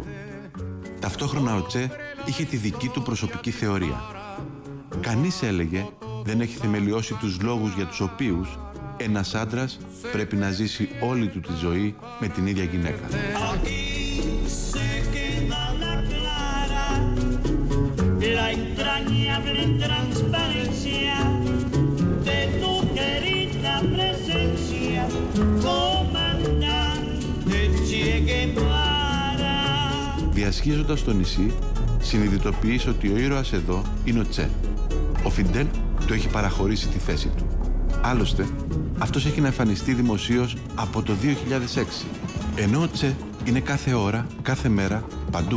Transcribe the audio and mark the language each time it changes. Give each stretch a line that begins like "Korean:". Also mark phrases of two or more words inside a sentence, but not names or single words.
Greek: Ταυτόχρονα ο Τσε είχε τη δική του προσωπική θεωρία. Κανείς, έλεγε, δεν έχει θεμελιώσει τους λόγους για τους οποίους ένας άντρας πρέπει να ζήσει όλη του τη ζωή με την ίδια γυναίκα.
Spanish: entrañable transparencia de tu querida presencia, comandante Che Guevara.
Greek: Διασχίζοντας το νησί, συνειδητοποιείς ότι ο ήρωας εδώ είναι ο Τσε. Ο Φιντέλ του έχει παραχωρήσει τη θέση του. Άλλωστε, αυτός έχει να εμφανιστεί δημοσίως από το 2006, ενώ ο Τσε είναι κάθε ώρα, κάθε μέρα, παντού.